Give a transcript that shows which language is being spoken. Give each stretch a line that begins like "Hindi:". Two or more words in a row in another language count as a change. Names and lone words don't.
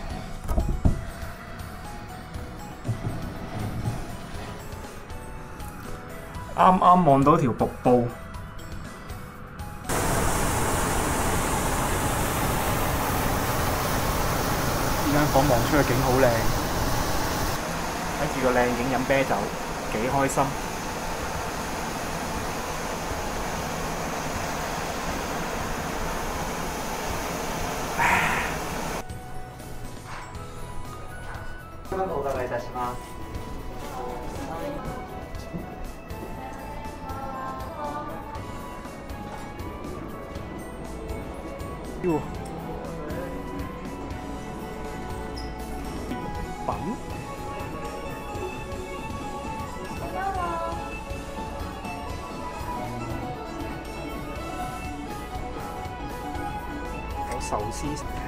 Cantonese: 啱啱望到條瀑布，呢間房望出嘅景好靚，睇住個靚景飲啤酒，幾開心。
Japanese: お伺いいたします。
Cantonese: 喲，品有壽司食。